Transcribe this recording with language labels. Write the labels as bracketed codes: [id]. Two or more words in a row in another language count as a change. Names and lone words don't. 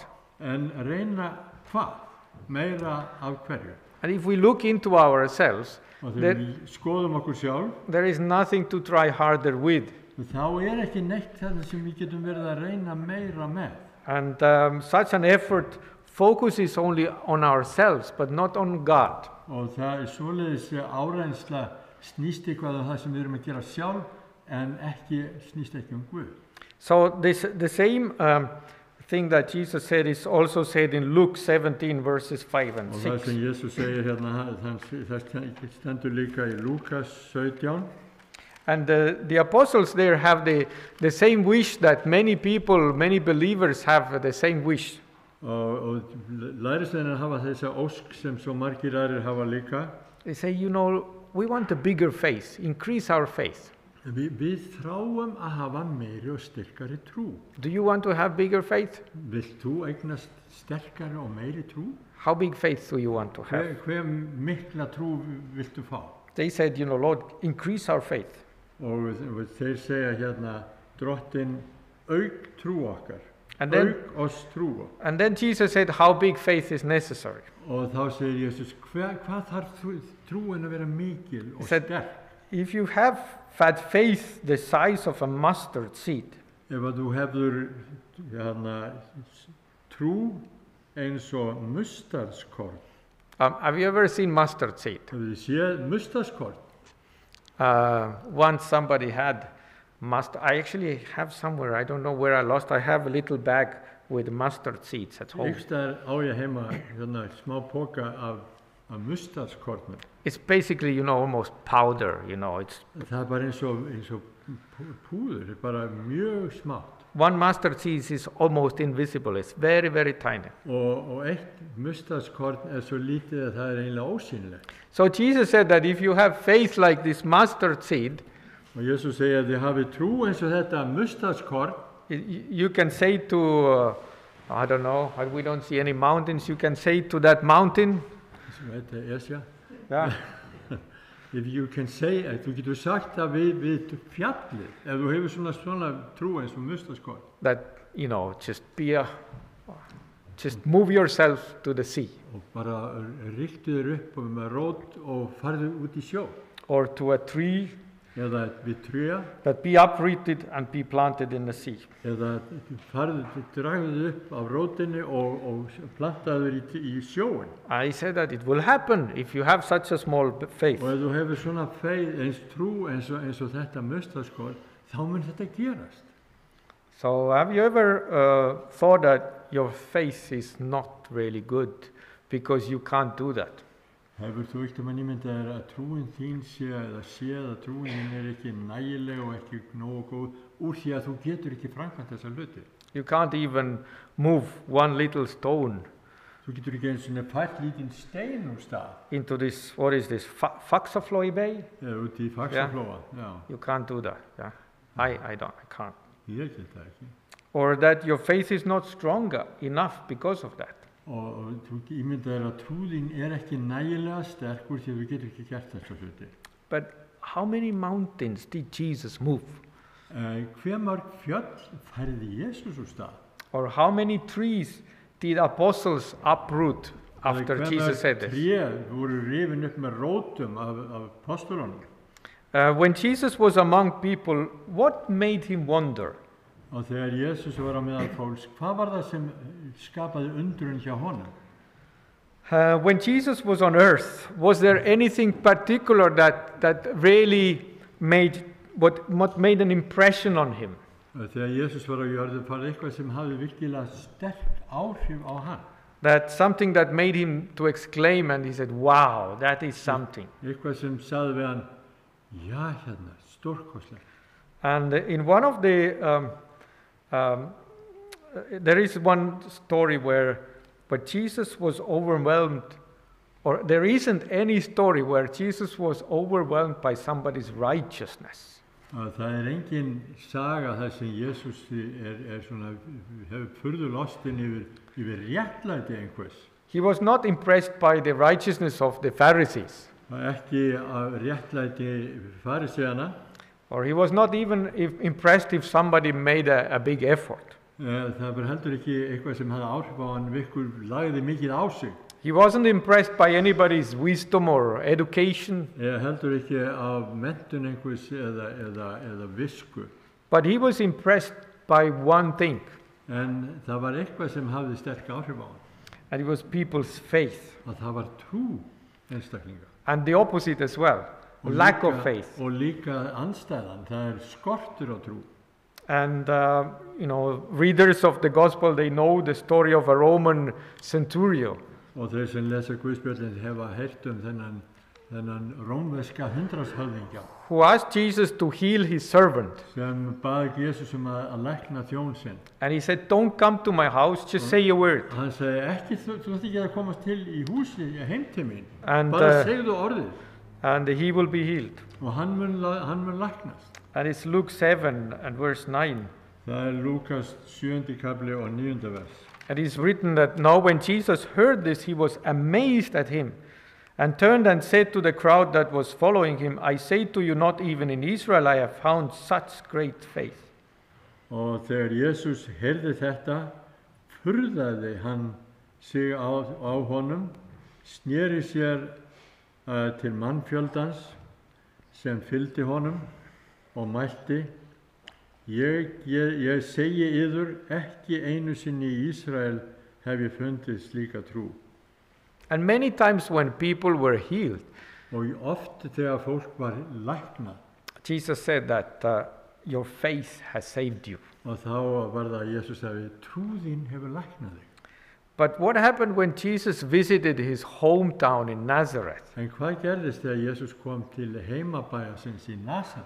[is] En reyna hvað? Meira af hverju? [en] And if we look into ourselves, [is] Og þegar við skoðum okkur sjálf, [en] there is nothing to try harder with. [is] þá ekki neitt þetta sem við getum verið að reyna meira með. [en] And such an effort focuses only on ourselves, but not on God. [is] Og það svoleiðis áreynsla snýst eitthvað það sem við erum að gera sjálf, en snýst ekki Guð. [en] So the same thing that Jesus said is also said in Luke 17 verses 5 and [is] Og það 6. sem Jesus segir hérna, það stendur líka í Lúkas 17. [en] And the apostles there have the same wish that many people, many believers have the same wish. [is] Og lærisveinar hafa þessa ósk sem svo margir aðrir hafa líka. [en] They say, we want a bigger faith, increase our faith. [is] Við þráum að hafa meiri og styrkari trú. [en] Do you want to have bigger faith? [is] Vilt þú eignast sterkari og meiri trú? [en] How big faith do you want to have? [is] Hve mikla trú viltu fá? [en] They said, Lord, increase our faith. [is] Og þeir segja hérna, Drottinn, auk trú okkar, auk oss trú. [en] And then Jesus said, how big faith is necessary? [is] Og þá segir Jesus, hvað þarf trúin að vera mikil og sterk? [en] If you have had faith the size of a mustard seed, [is] Ef að þú hefur trú eins og mustardskorn. [en] have you ever seen mustard seed? [is] Hefur þið séð mustardskorn? [en] Once somebody had mustard. I actually have somewhere, I don't know where I lost. I have a little bag with mustard seeds at home. [is] Ykstaðar á ég heima smá póka af mustardskornum. [en] It's basically, almost powder, it's [is] Það bara eins og púður, bara mjög smátt. [en] one mustard seed is almost invisible. It's very, very tiny. [is] Og eitt mustardskorn svo lítið að það eiginlega ósýnilegt. [en] So Jesus said that if you have faith like this mustard seed, [is] Og Jesus segir að þið hafi trú eins og þetta mustardskorn. [en] you can say to, I don't know, we don't see any mountains, you can say to that mountain, Yeah. If you can say, [is] þú getur sagt það við fjallið, ef þú hefur svona trú eins og mustardskorn. [en] that, just move yourself to the sea. [is] Og bara ryktu þér upp með rót og farðu út í sjó. [en] Or to a tree. [is] eða við tré, [en] that be uprooted and be planted in the sea. [is] eða dragðu upp af rótinni og plantaður í sjóin. [en] I said that it will happen if you have such a small faith. [is] Og ef þú hefur svona eins trú eins og þetta mustaskol, þá mun þetta gerast. [en] So have you ever thought that your faith is not really good because you can't do that? [is] Hefur þú ekkert ímyndað þér að trúin þín sé að trúin þín ekki nægileg og ekki nógu góð úr því að þú getur ekki framkvæmt þessa hluti? [en] You can't even move one little stone [is] Þú getur ekki eins og fært lítinn stein úr stað. [en] into this, what is this, Faxaflói Bay? [is] Eða út í Faxaflóa, já. [en] You can't do that. Yeah, I can't. [is] Ég get það ekki. [en] Or that your faith is not stronger enough because of that. [is] Og þú ímyndað þér að trúðin ekki nægilega sterkur því að þú getur ekki gert þessa hluti. [en] But how many mountains did Jesus move? [is] Hve mörg fjöll færði Jesús úr stað? [en] Or how many trees did apostles uproot after Jesus said this? [is] Tré voru rifin upp með rótum af apostolunum. [en] When Jesus was among people, what made him wonder? [is] Og þegar Jesús var á meðal fólks, hvað var það sem skapaði undrun hjá honum? [en] When Jesus was on earth, was there anything particular that really made what made an impression on him? [is] Þegar Jesús var á jörðu, var eitthvað sem hafði virkilega sterk áhrif á hann. [en] That something that made him to exclaim and he said, wow, that is something. [is] Eitthvað sem sagði við hann, já hérna, stórkostlegt. [en] And in one of the, there is one story where Jesus was overwhelmed, or there isn't any story where Jesus was overwhelmed by somebody's righteousness. [is] Það engin saga þar sem Jesús svona, hefur furðu lostinn yfir réttlæti einhvers. [en] He was not impressed by the righteousness of the Pharisees. [is] Ekki af réttlæti fariseana. [en] Or he was not even impressed if somebody made a big effort. [is] Það var heldur ekki eitthvað sem hafði áhrif á hann lagði mikið á sig. [en] He wasn't impressed by anybody's wisdom or education. [is] Heldur ekki af menntun einhvers eða visku. [en] But he was impressed by one thing. [is] En það var eitthvað sem hafði sterk áhrif á hann. [en] And it was people's faith. [is] Að það var trú einstaklinga. [en] And the opposite as well, lack of faith. [is] Og líka andstæðan, það skortur á trú. [en] And readers of the gospel, they know the story of a Roman centurion. [is] Og þeir sem lesa Guðspjöllin hefa heyrt þennan rómverska hundraðshöfðingja. [en] Who asked Jesus to heal his servant. [is] Sem bað Jesus að lækna þjón sinn. [en] And he said, don't come to my house, just say a word. [is] Hann segi, þú ert ekki að komast til í húsi, heim til mín. [en] And, [is] bara segðu orðið. [en] And he will be healed. [is] Og hann mun læknast. [en] And it's Luke 7 and verse 9. [is] Það Lukas 7. kapli og 9. vers. [en] And it's written that now when Jesus heard this, he was amazed at him and turned and said to the crowd that was following him, I say to you, not even in Israel I have found such great faith. [is] Og þegar Jesus heyrði þetta, furðaði hann sig á honum, sneri sér til mannfjöldans sem fylgdi honum og mælti, ég segi yður, ekki einu sinni í Ísrael hef ég fundið slíka trú. [en] And many times when people were healed, [is] og oft þegar fólk var læknað, [en] Jesus said that your faith has saved you. [is] Og þá var það að Jesus sagði, trúðin hefur læknað þig. [en] But what happened when Jesus visited his hometown in Nazareth? [is] En hvað gerðist þegar Jesus kom til heimabæjarsins í Nazaret?